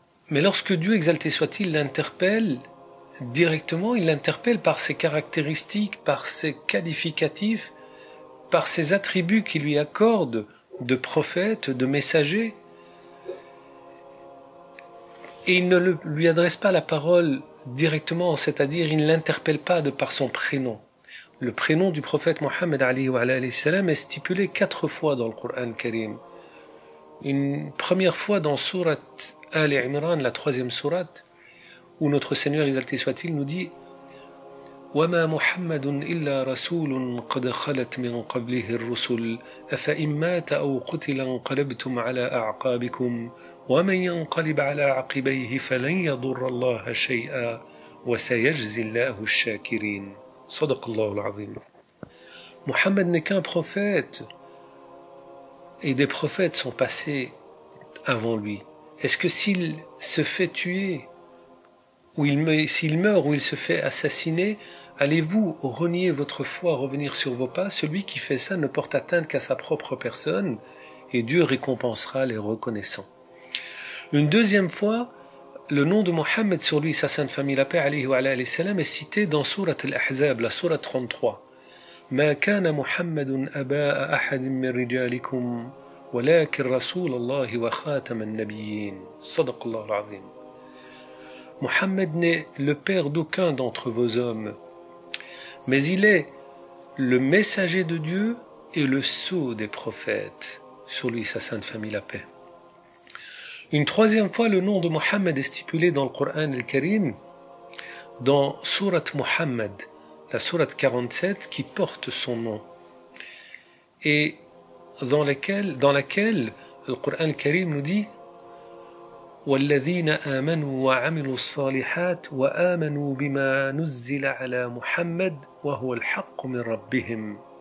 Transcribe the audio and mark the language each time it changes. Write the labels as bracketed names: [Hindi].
[French] Mais lorsque Dieu, exalté soit-il, l'interpelle, directement, il l'interpelle par ses caractéristiques, par ses qualificatifs, par ses attributs qu'il lui accorde de prophète, de messager. Et il ne lui adresse pas la parole directement, c'est-à-dire il ne l'interpelle pas de par son prénom. Le prénom du prophète Mohammed alayhi salam est stipulé 4 fois dans le Coran Karim. Une première fois dans Surat Al-Imran, la 3e sourate, où notre Seigneur exalté soit-il nous dit [Arabic] وَمَا مُحَمَّدٌ إِلَّا رَسُولٌ قَدْ خَلَتْ مِنْ قَبْلِهِ الرُّسُلُ أَفَإِنْ مَاتَ أَوْ قُتِلَ انقَلَبْتُمْ عَلَى أَعْقَابِكُمْ وَمَنْ يَنقَلِبْ عَلَى عَقِبَيْهِ فَلَنْ يَضُرَّ اللَّهَ شَيْئًا وَسَيَجْزِي اللَّهُ الشَّاكِرِينَ. صدق الله العظيم. [French] Mohammed n'est qu'un prophète, et des prophètes sont passés avant lui. Est-ce que s'il se fait tuer, ou s'il meurt, ou il se fait assassiner, allez-vous renier votre foi, revenir sur vos pas? Celui qui fait ça ne porte atteinte qu'à sa propre personne, et Dieu récompensera les reconnaissants. Une deuxième fois, le nom de Mohammed sur lui, sa sainte famille, la paix alayhi wa alayhi salam, est cité dans Surat Al-Ahzab, la Surat 33. [Arabic] ما كان محمد أبا أحد من رجالكم ولكن رسول الله وخاتم النبيين صدق الله العظيم. [French] Mohammed n'est le père d'aucun d'entre vos hommes, mais il est le messager de Dieu et le sceau des prophètes. Sur lui, sa sainte famille, la paix. Une troisième fois, le nom de Mohammed est stipulé dans le Coran al-Karim, dans Surat Muhammad, la Surat 47 qui porte son nom, et dans laquelle le Coran al-Karim nous dit [Arabic] وَالَّذِينَ آمَنُوا وَعَمِلُوا الصَّالِحَاتِ وَآمَنُوا بِمَا نُزِّلَ عَلَى مُحَمَّدٍ وَهُوَ الْحَقُّ مِنْ رَبِّهِمْ.